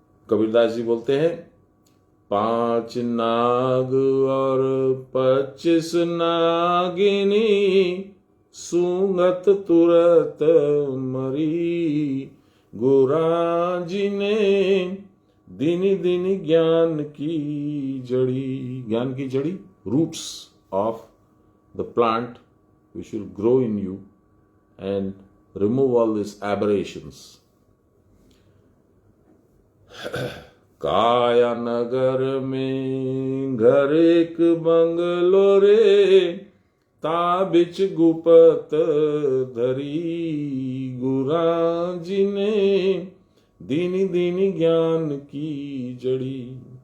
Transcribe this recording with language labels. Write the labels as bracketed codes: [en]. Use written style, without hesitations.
[hi] कबीरदास जी बोलते हैं, 5 नाग और 25 नागिनी सूंघत तुरत मरी, गुराजी ने दिन दिन ज्ञान की जड़ी। ज्ञान की जड़ी, [en] roots of the plant which will grow in you and remove all these aberrations. [hi] काया नगर में घर एक बंगलो रे, ताबिच गुपत धरी, गुराजी ने दिन दिन ज्ञान की जड़ी।